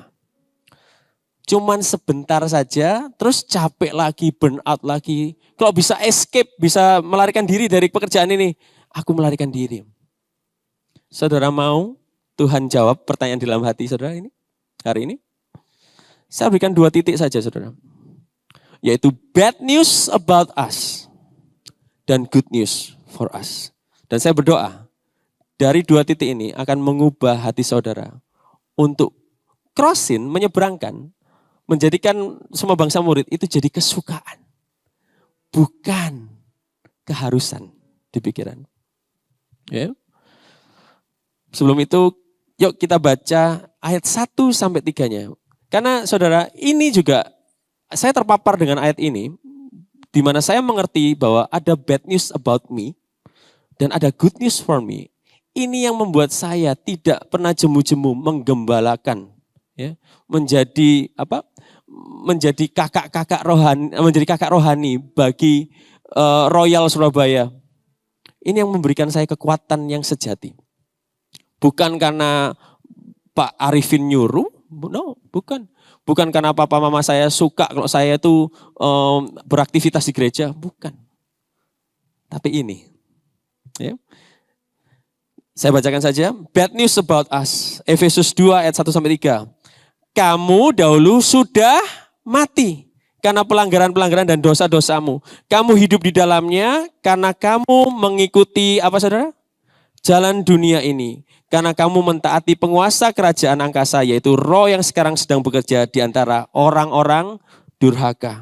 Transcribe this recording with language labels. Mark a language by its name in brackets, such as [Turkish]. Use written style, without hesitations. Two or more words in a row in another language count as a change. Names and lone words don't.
[Indonesian] Cuman sebentar saja, terus capek lagi, [English] burn out [Indonesian] lagi. Kalau bisa escape, bisa melarikan diri dari pekerjaan ini, aku melarikan diri. Saudara mau Tuhan jawab pertanyaan di dalam hati saudara ini, hari ini? Saya berikan 2 titik saja saudara. Yaitu [English] bad news about us [Indonesian] dan [English] good news for us. [Indonesian] Dan saya berdoa, dari 2 titik ini akan mengubah hati saudara untuk crossin, menyeberangkan, menjadikan semua bangsa murid itu jadi kesukaan. Bukan keharusan di pikiran. Ya. Sebelum itu, yuk kita baca ayat 1 sampai 3-nya. Karena saudara, ini juga saya terpapar dengan ayat ini, di mana saya mengerti bahwa ada [English] bad news about me [Indonesian] dan ada [English] good news for me. [Indonesian] Ini yang membuat saya tidak pernah jemu-jemu menggembalakan, ya, menjadi kakak rohani bagi Royal Surabaya. Ini yang memberikan saya kekuatan yang sejati. Bukan karena Pak Arifin nyuruh, no, bukan. Bukan karena papa mama saya suka kalau saya itu beraktivitas di gereja, bukan. Tapi ini, ya. Saya bacakan saja. [English] Bad news about us. [Indonesian] Efesus 2 ayat 1 sampai 3. Kamu dahulu sudah mati karena pelanggaran-pelanggaran dan dosa-dosamu. Kamu hidup di dalamnya karena kamu mengikuti apa saudara? Jalan dunia ini. Karena kamu mentaati penguasa kerajaan angkasa, yaitu roh yang sekarang sedang bekerja di antara orang-orang durhaka.